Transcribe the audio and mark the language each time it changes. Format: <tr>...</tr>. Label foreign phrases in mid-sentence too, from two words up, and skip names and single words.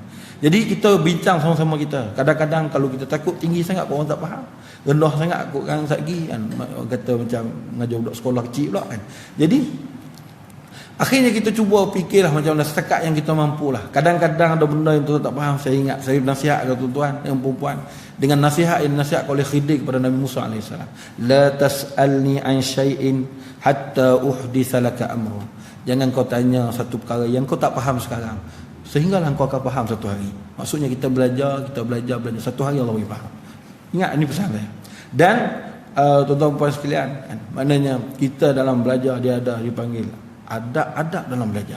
<ms>Jadi kita bincang sama-sama kita. Kadang-kadang kalau kita takut tinggi sangat orang tak faham, rendah sangat kot kan satgi kan, kata macam mengajar budak sekolah kecil pula kan. Jadi Akhirnya kita cuba fikirlah macam mana setakat yang kita mampulah. Kadang-kadang ada benda yang tuan tak faham. Saya ingat saya nasihat ke tuan-tuan yang perempuan dengan nasihat yang nasihat oleh Khidir kepada Nabi Musa AS.</ms> <ar>لا تسألني عن شيء حتى أحدث لك أمرا.</ar> <ms>Jangan kau tanya satu perkara yang kau tak faham sekarang, sehinggalah kau akan faham satu hari. Maksudnya kita belajar. Satu hari Allah bagi faham. Ingat, ini pesan saya. Dan tuan-tuan puan sekalian, maknanya kita dalam belajar dia ada dipanggil adab dalam belajar.</ms>